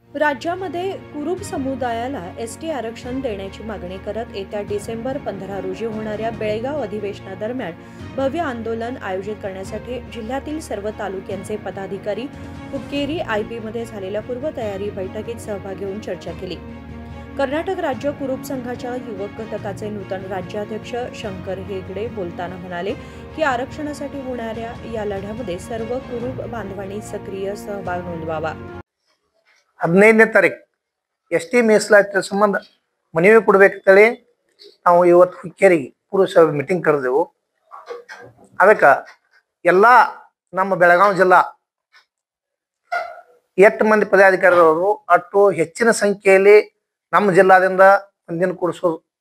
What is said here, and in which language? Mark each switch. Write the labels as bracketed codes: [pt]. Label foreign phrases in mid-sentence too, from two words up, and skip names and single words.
[mr] राज्यामध्ये कुरुब समुदायाला एसटी आरक्षण देण्याची मागणी करत येत्या डिसेंबर 15 रोजी होणाऱ्या बेळगाव अधिवेशनादरम्यान भव्य आंदोलन आयोजित करण्यासाठी जिल्ह्यातील सर्व तालुक्यांचे पदाधिकारी हुक्केरी आयपीमध्ये झालेल्या पूर्वतयारी बैठकीत सहभाग घेऊन चर्चा केली। कर्नाटक राज्य कुरुब संघाच्या युवक घटकाचे नूतन राज्याध्यक्ष शंकर हेगडे बोलताना म्हणाले की आरक्षणासाठी होणाऱ्या या लढ्यामध्ये सर्व कुरुब बांधवांनी सक्रिय सहभाग नोंदवावा। [kn] 15ನೇ ತಾರೀಕು ಎಸ್ ಟಿ ಮೀಸಲಾತಿ ಸಂಬಂಧ ಮನವಿ ಕೊಡಬೇಕಂತೇಳಿ ನಾವು ಇವತ್ತು ಹುಕ್ಕೇರಿಗೆ ಪುರುಷ ಮೀಟಿಂಗ್ ಕರೆದೆವು। ಅದಕ್ಕೆ ಎಲ್ಲ ನಮ್ಮ ಬೆಳಗಾವಿ ಜಿಲ್ಲಾ ಎಷ್ಟು ಮಂದಿ ಪದಾಧಿಕಾರಿಗಳು ಅಷ್ಟು ಹೆಚ್ಚಿನ ಸಂಖ್ಯೆಯಲ್ಲಿ ನಮ್ಮ ಜಿಲ್ಲಾದಿಂದ ಮಂದಿನ ಕೂಡಿಸೋದು।